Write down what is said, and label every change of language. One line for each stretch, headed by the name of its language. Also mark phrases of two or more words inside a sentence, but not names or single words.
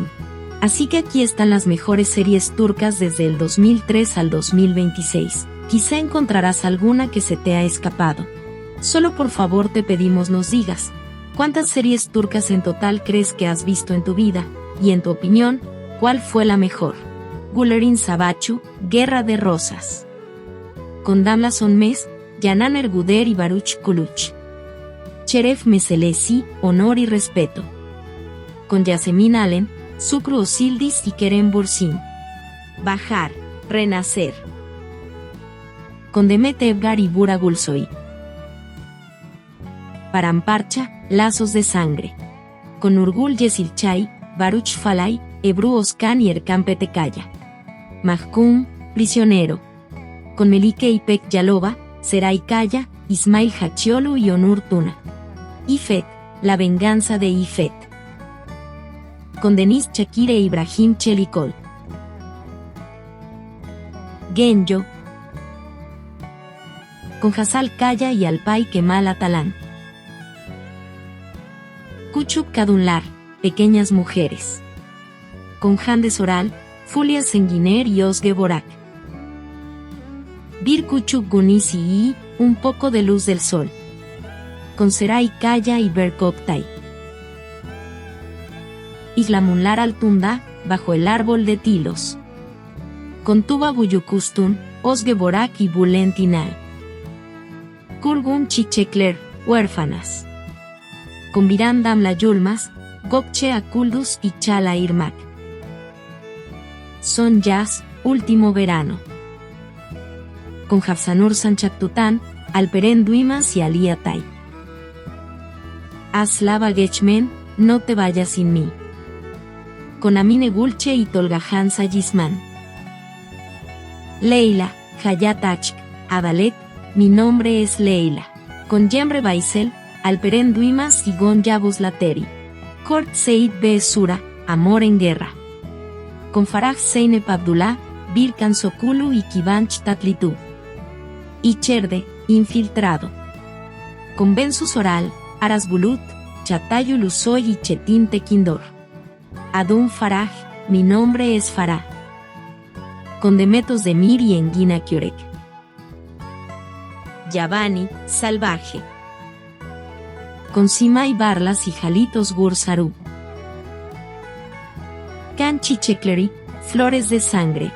Spanish: Así que aquí están las mejores series turcas desde el 2003 al 2026. Quizá encontrarás alguna que se te ha escapado. Solo por favor te pedimos nos digas, ¿cuántas series turcas en total crees que has visto en tu vida? Y en tu opinión, ¿cuál fue la mejor? Güllerin Savaşçı, Guerra de Rosas. Con Damla Sönmez, Canan Ergüder y Baruch Kuluç. Şeref Meselesi, Honor y Respeto. Con Yasemin Allen, Şükrü Özildiz y Kerem Bürsin. Bahar, Renacer. Con Demet Evgar y Burak Gülsoy. Paramparça, Lazos de Sangre. Con Nurgül Yeşilçay, Baruch Falay, Ebru Özkan y Erkan Petekkaya. Mahkum, Prisionero. Con Melike İpek Yalova, Seray Kaya, Ismail Haçioğlu y Onur Tuna. İffet, La venganza de İffet. Con Deniz Çakır e Ibrahim Çelikol. Genco. Con Hasal Kaya y Alpay Kemal Atalan. Küçük Kadınlar, Pequeñas Mujeres. Con Hande Soral, Fulya Senginer y Özge Borak. Bir Küçük Güneş y Un poco de luz del sol. Con Seray Kaya y Berk Oktay. İzlamunlar Altunda, Bajo el árbol de tilos. Con Tuba Büyüküstün, Özge Borak y Bülent İnal. Kurgun Çiçekler, Huérfanas. Con Biran Damla Yılmaz, Gökçe Akulduz y Çağla Irmak. Son Yaz, Último Verano. Con Hafsanur Sançaktutan, Alperen Duymaz y Ali Atay. Aslava Geçmen, No te vayas sin mí. Con Amine Gülçe y Tolgahan Sayisman. Leila, Hayat Aşk, Adalet, Mi nombre es Leila. Con Cemre Baysel, Alperen Duymaz y Gon Yavuz Lateri. Kort Seyit Be Sura, Amor en Guerra. Con Farah Zeynep Abdullah, Birkan Sokulu y Kıvanç Tatlıtuğ. İçeride, Infiltrado. Con Bensu Soral, Aras Bulut, Çağatay Ulusoy y Çetin Tekindor. Adun Farah, Mi nombre es Farah. Con Demet Özdemir y Engin Akyürek. Yabani, Salvaje. Con Simay Barlas y Halit Özgür Sarı. Kan Çiçekleri, Flores de Sangre.